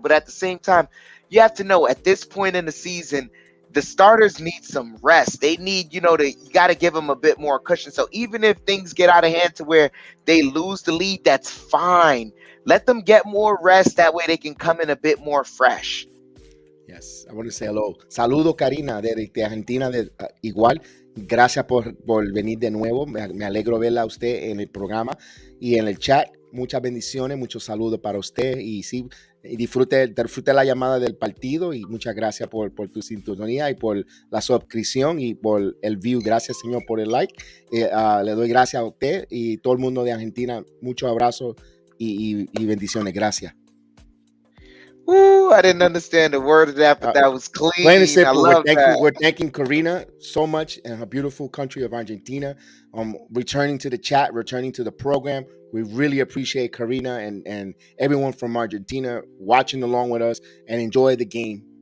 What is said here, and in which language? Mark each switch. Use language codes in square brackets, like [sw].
[en] But at the same time, you have to know at this point in the season, the starters need some rest. They need, you got to give them a bit more cushion. So even if things get out of hand to where they lose the lead, that's fine. Let them get more rest. That way they can come in a bit more fresh. Yes, I want to say hello. [es] Saludo, Karina, de Argentina, igual. Gracias por venir de nuevo. Me alegro verla a usted en el programa y en el chat. Muchas bendiciones, muchos saludos para usted. Y sí, disfrute la llamada del partido. Y muchas gracias por tu sintonía y por la suscripción y por el view. Gracias, señor, por el like. Le doy gracias a usted y todo el mundo de Argentina. Muchos abrazos y bendiciones. Gracias. [en] Ooh, I didn't understand a word of that, but that was clean. Plain and simple, I love that. we're thanking Karina so much in her beautiful country of Argentina. Returning to the chat, returning to the program. We really appreciate Karina and everyone from Argentina watching along with us and enjoy the game.